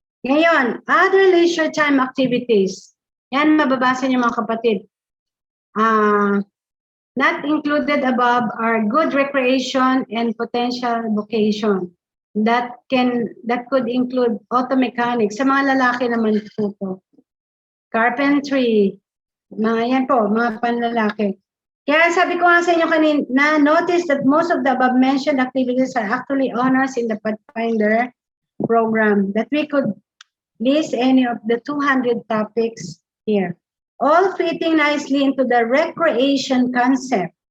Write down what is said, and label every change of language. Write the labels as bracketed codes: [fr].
[tl] Ngayon, [en] other leisure time activities. [tl] Yan, mababasa niyo mga kapatid. [en] Not included above are good recreation and potential vocation. That could include auto mechanics. [tl] Sa mga lalaki naman po. Carpentry. Mga yan po, mga panlalaki. Kaya sabi ko nga sa inyo kanina, [en] notice that most of the above mentioned activities are actually honors in the Pathfinder program, that we could list any of the 200 topics here, all fitting nicely into the recreation concept.